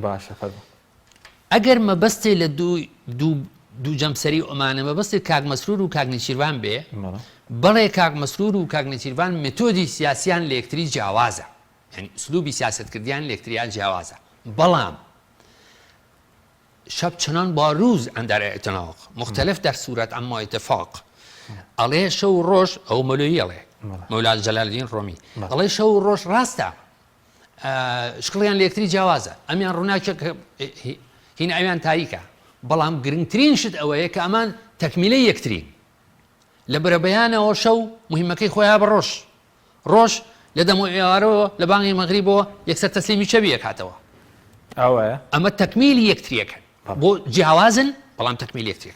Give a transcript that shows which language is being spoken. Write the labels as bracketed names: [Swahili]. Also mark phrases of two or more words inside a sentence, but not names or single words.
[Central Kurdish] باشە ئەگەر مەبەستێ لە دوو جەمسەری ئۆمانە مەبەستی کاک مەسرور و کاک نێچیروان بێ بەڵێ کاک مەسرور و کاک نێچیروان مێتۆدی سیاسیان لە یەکتری جیاوازە یعنی ئوسلوبی سیاسەتکردیان لە یەکتریان جیاوازە بەڵام [Persian] شب چنان با روز اندر اعتناق مختلف در صورت اما اتفاق [Central Kurdish] ئەڵێ شەو ڕۆژ ئەو مەلویی ئەڵێ مەولا جەلالدین ڕۆمی ئەڵێ شەو ڕۆژ ڕاستە شکڵیان لە یەکتری جیاوازە ئەمیان ڕووناکێک هین ئەویان تاریکە بەڵام گرنگترین شت ئەوەیە کە ئەمان تەکمیلەی یەکترین لە بەرەبەیانەوە شەو مهمەکەی خۆیان بە ڕۆژ لە دەمۆ ئێوارەوە لە بانگی مەغریبەوە یەکسەر تەسلیمی چەبی ئەکاتەوە ئەمە تەکمیلی یەکتریەکەن بۆ جیاوازن بەڵام تەکمیلی یەکتریەکە